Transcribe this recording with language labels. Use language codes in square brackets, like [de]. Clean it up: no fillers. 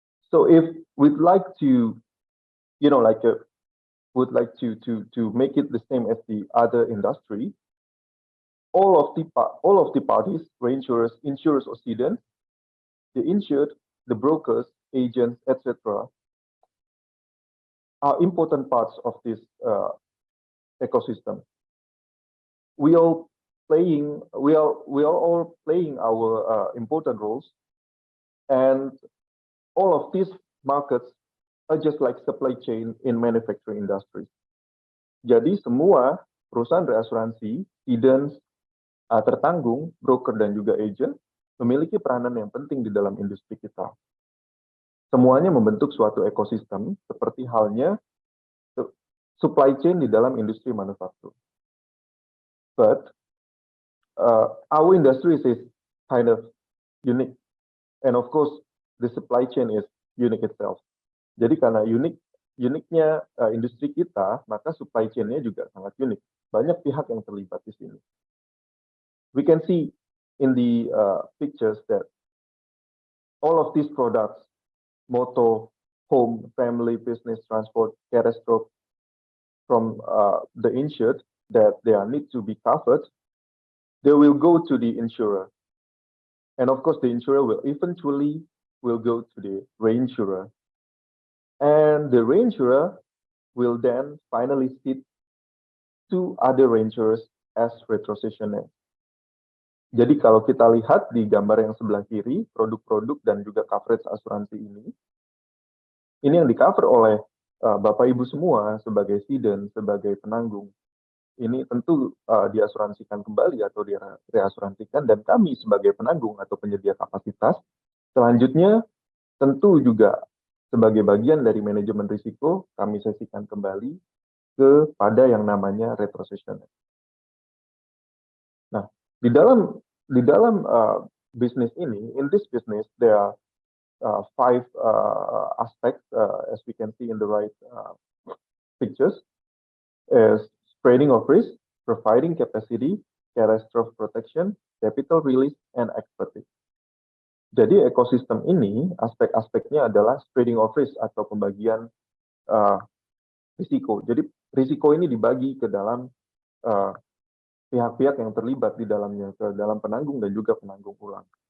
[en] So if we'd like to, would like to make it the same as the other industry, all of the parties, reinsurers, insurers or cedents, the insured, the brokers, agents, etc., are important parts of this ecosystem. We are all playing our important roles, and all of these markets are just like supply chain in manufacturing industry. [id] Jadi semua perusahaan reasuransi, cedents, tertanggung, broker dan juga agent memiliki peranan yang penting di dalam industri kita. Semuanya membentuk suatu ekosistem seperti halnya supply chain di dalam industri manufaktur. [en] But our industry is kind of unique, and of course the supply chain is unique itself. [id] Jadi karena uniknya industri kita, maka supply chain-nya juga sangat unik. Banyak pihak yang terlibat di sini. [en] We can see in the pictures that all of these products, motor, home, family, business, transport, catastrophe, from the insured that they need to be covered, they will go to the insurer. And of course, the insurer will eventually go to the reinsurer. And the reinsurer will then finally cede to other reinsurers as retrocessionaire. [id] Jadi kalau kita lihat di gambar yang sebelah kiri, produk-produk dan juga coverage asuransi ini yang di-cover oleh Bapak Ibu semua sebagai cedent, sebagai penanggung. Ini tentu diasuransikan kembali atau direasuransikan, dan kami sebagai penanggung atau penyedia kapasitas, selanjutnya tentu juga sebagai bagian dari manajemen risiko, kami sesikan kembali kepada yang namanya retrocessionaire. Nah, di dalam bisnis ini, [en] in this business, there are 5 aspects, as we can see in the right pictures, is spreading of risk, providing capacity, catastrophe protection, capital release, and expertise. [id] Jadi ekosistem ini, aspek-aspeknya adalah spreading of risk atau pembagian risiko. Jadi risiko ini dibagi ke dalam pihak-pihak yang terlibat di dalamnya, ke dalam penanggung dan juga penanggung ulang.